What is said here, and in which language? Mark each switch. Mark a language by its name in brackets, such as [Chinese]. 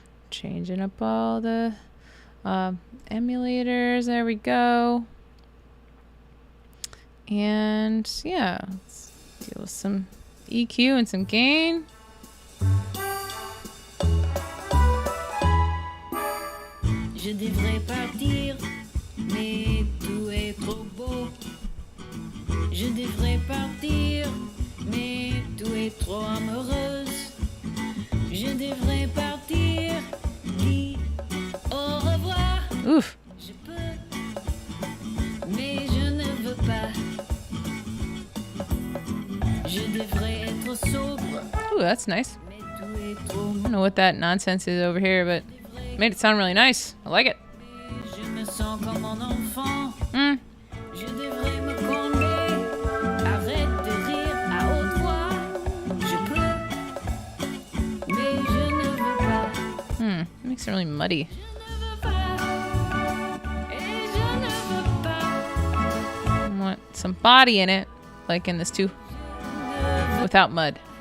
[English] Changing up all the emulators. There we go. And yeah, let's deal with some EQ and some gain. [French] Je devrais partir, mais tout est trop beau. Je devrais partir, mais tout est trop amoureuse. Je devrais partir, dis au revoir. Oof. Je peux, mais je ne veux pas. Je devrais être sobre. [English] Ooh, that's nice. [French] Mais tout est trop [English] I don't know what that nonsense is over here, but made it sound really nice. I like it. [French] Je me sens comme un enfant. Mm. Je devrais me calmer. Arrête de rire à haute voix. Je peux, mais je ne veux pas. [English] It makes it really muddy. [French] Je ne veux pas. Et je ne veux pas. [English] I want some body in it, like in this too, without mud.